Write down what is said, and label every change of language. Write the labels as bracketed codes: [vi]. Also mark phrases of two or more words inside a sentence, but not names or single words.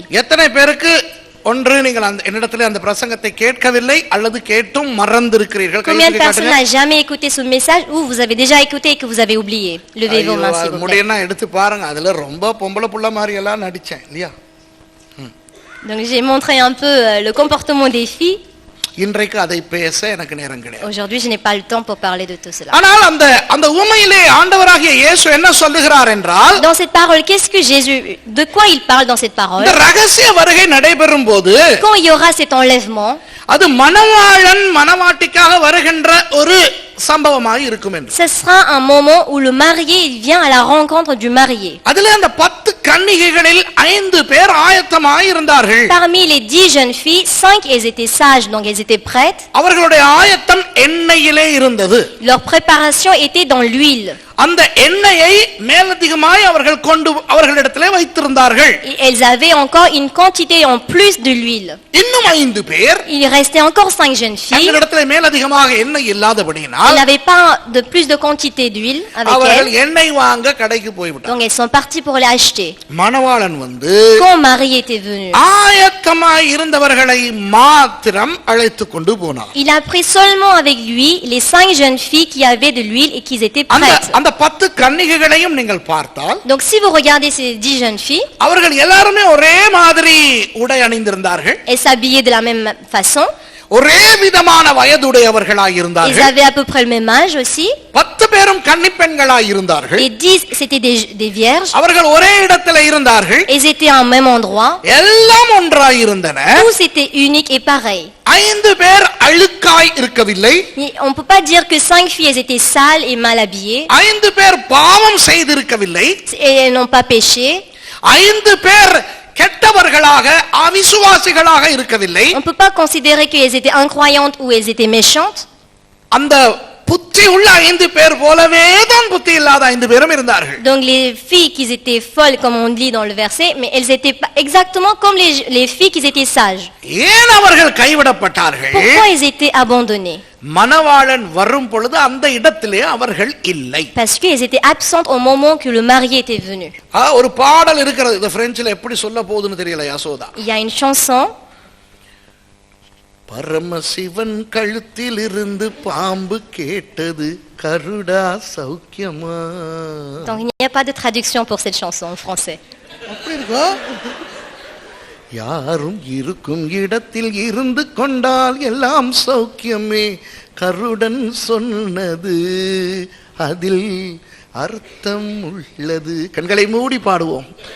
[ta] எத்தனை பேருக்கு ஒன்று நீங்கள் என்னிடத்திலே அந்த பிரசங்கத்தை கேட்கவில்லை அல்லது கேட்டும் மறந்திருக்கிறீர்கள்? [fr] Combien de personnes n'ont jamais écouté ce message ou vous avez déjà écouté et que vous avez oublié? Levez vos mains s'il vous plaît. [ta] முடியனா எடுத்து பாருங்க. அதுல ரொம்ப பொம்பளை புள்ள மாதிரி எல்லாம் நடிச்சேன் இல்லையா? [fr] Donc j'ai montré un peu le comportement des filles. [ta] இன்றைக்கு அதை பேச எனக்கு நேரம் கிடையாது. [fr] Aujourd'hui je n'ai pas le temps pour parler de tout cela. [ta] ஆனால் அந்த உவமையிலே ஆண்டவராகிய இயேசு என்ன சொல்லுகிறார் என்றால், [fr] Dans cette parole, qu'est-ce que Jésus, de quoi il parle dans cette parole? [ta] இந்த ரகசிய வருகை நடைபெறும் போது [fr] Quand il y aura cet enlèvement, [ta] அது மணவாளன் மணவாட்டிக்காக வருகின்ற ஒரு சம்பவமாக இருக்கும் என்று. [fr] ce sera un moment où le marié il vient à la rencontre du marié. [ta] அதிலே அந்த 10 கன்னிகைகளில் 5 பேர் ஆயத்தமாய் இருந்தார்கள். [fr] Parmi les 10 jeunes filles, 5 elles étaient sages, donc elles étaient prêtes. [ta] அவர்களுடைய ஆயத்தம் எண்ணெயிலே இருந்தது. [fr] Leur préparation était dans l'huile. [ta] அந்த எண்ணெயை மேலதிகமாய் அவர்களிடத்திலே வைத்திருந்தார்கள். [fr] Et elles avaient encore une quantité en plus de l'huile. [ta] இன்னும் 5 பேர் [fr] Il restait encore 5 jeunes filles. [ta] அவர்களிடத்திலே மேலதிகமாக எண்ணெய் இல்லாதபடியினால் [fr] Elles n'avaient pas de plus de quantité d'huile avec [ta] அவர்கள் [fr] elles. [ta] எண்ணெய் வாங்க கடைக்கு போய்விட்டார்கள். [fr] Donc elles sont parties pour les acheter. [ta] மணவாளன் வந்து [fr] Quand Marie était venue, [ta] ஆயத்தமாய் இருந்தவர்களை மாத்திரம் அழைத்து கொண்டு போனார். [fr] il a pris seulement avec lui les 5 jeunes filles qui avaient de l'huile et qui étaient prêtes. [ta] அந்த அந்த 10 கன்னிகைகளையும் நீங்கள் பார்த்தால் [fr] Donc si vous regardez ces 10 jeunes filles, [ta] அவர்கள் எல்லாருமே ஒரே மாதிரி உடை அணிந்திருந்தார்கள், [fr] elles s'habillaient de la même façon. [ta] ஒரே விதமான வயதுடையவர்களாய் [fr] Ils [ta] இருந்தார்கள். [fr] avaient à peu près le même âge aussi. [ta] 10 பேரும் கன்னிப்பெண்களாய் இருந்தார்கள். [fr] Les 10, c'était des vierges. [ta] அவர்கள் ஒரே இடத்துல இருந்தார்கள். [fr] Ils étaient en même endroit. [ta] எல்லாம் ஒன்றாய் இருந்தன. [fr] Tous étaient uniques et pareils. [ta] 5 பேர் அழுக்காய் இருக்கவில்லை. [fr] On ne peut pas dire que 5 filles elles étaient sales et mal habillées. [ta] 5 பேர் பாவம் செய்திருக்கவில்லை. [fr] Et elles n'ont pas péché. [ta] 5 பேர் கெட்டவர்களாக அவிசுவாசிகளாக இருக்கவில்லை. [fr] On ne peut pas considérer qu'elles étaient incroyantes ou elles étaient méchantes. [ta] அந்த புத்தி உள்ள 5 பேர் போலவே தான் புத்தி இல்லாத 5 பேரும் இருந்தார்கள். [fr] Donc les filles qui étaient folles comme on lit dans le verset, mais elles étaient pas exactement comme les filles qui étaient sages. [ta] ஏன் அவர்கள் கைவிடப்பட்டார்கள்? [fr] Pourquoi elles étaient abandonnées? [ta] மணவாளன் வரும் பொழுது அந்த இடத்திலே அவர்கள் இல்லை. [fr] Parce qu'elles étaient absentes au moment que le marié était venu. [ta] ஒரு பாடல் இருக்கிறது, இது பிரெஞ்சில் எப்படி சொல்ல போகுதுன்னு தெரியல யசோதா. [fr] Il y a une chanson. [ta] பரமசிவன் கழுத்தில் இருந்து பாம்பு கேட்டது கருடா சௌக்கியமா. [fr] Donc il n'y a pas de traduction pour cette chanson en français. [ta] அப்படி இருக்கா? யாரும் இருக்கும் இடத்தில் இருந்து கொண்டால் எல்லாம் சௌக்கியமே, கருடன் சொன்னது அதில் அர்த்தம் உள்ளது. கண்களை மூடி பாடுவோம்.